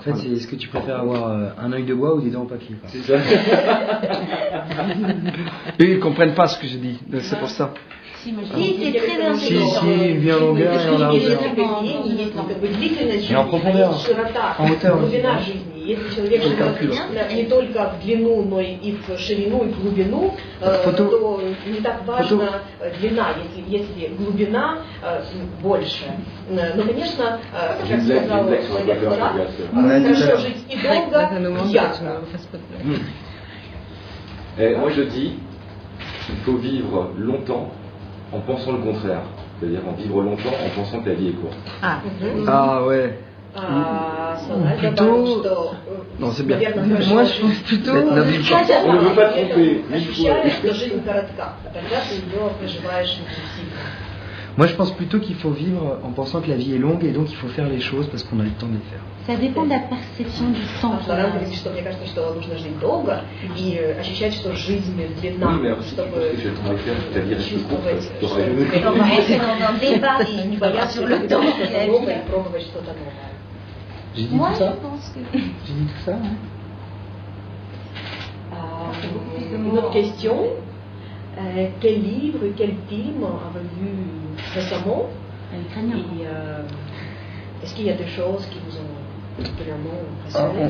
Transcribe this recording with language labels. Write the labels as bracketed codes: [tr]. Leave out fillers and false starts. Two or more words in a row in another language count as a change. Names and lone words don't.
[fr] En fait, c'est est-ce que tu préfères avoir un œil de bois ou des dents en papier? C'est ça. Eux, ils comprennent pas ce que je dis, donc c'est pour ça. Si, c'est très intéressant. Si, une vie en longueur et en largeur. Et en profondeur, en hauteur. [ru] Если человек живет не только в длину, но и в ширину, и в глубину, то не так важна длина, если глубина больше. Но, конечно, как сказал человек Марат, хорошо жить и долго, и ясно. [fr] Moi je dis qu'il faut vivre longtemps en pensant le contraire. C'est-à-dire en vivre longtemps en pensant que la vie est courte. Ah ouais. Plutôt... Non, c'est bien. Moi, je pense plutôt... On ne veut pas tromper. Moi, je pense plutôt qu'il faut vivre en pensant que la vie est longue et donc il faut faire les choses parce qu'on a le temps de les faire. Ça dépend de la perception du temps. [ru] Мне кажется, что нужно жить долго и ощущать, что жизнь длинна, чтобы чувствовать, [fr] On va rentrer dans un débat [ru] не бояться [fr] sur le temps et la vie. [ru] и пробовать что-то новое. [fr] J'ai dit Moi, tout ça? je pense que... J'ai dit tout ça, hein? Une autre question. Quel livre, quel film avez-vous vu récemment? Et est-ce qu'il y a des choses qui vous ont particulièrement impressionné?